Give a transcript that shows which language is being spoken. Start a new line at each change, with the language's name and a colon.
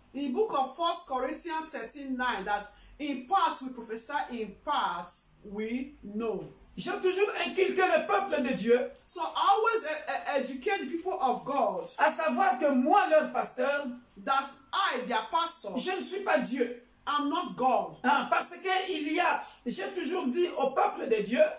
English: In the book of 1 Corinthians 13:9, that in part we prophesy, in part we know.
French: J'ai toujours inculqué le peuple de Dieu.
English: So I always educate the people of God.
French: À savoir que moi, leur pasteur,
English: That I, their pastor,
French: je ne suis pas Dieu.
English: I'm not God.
French: Parce que j'ai toujours dit au peuple de Dieu,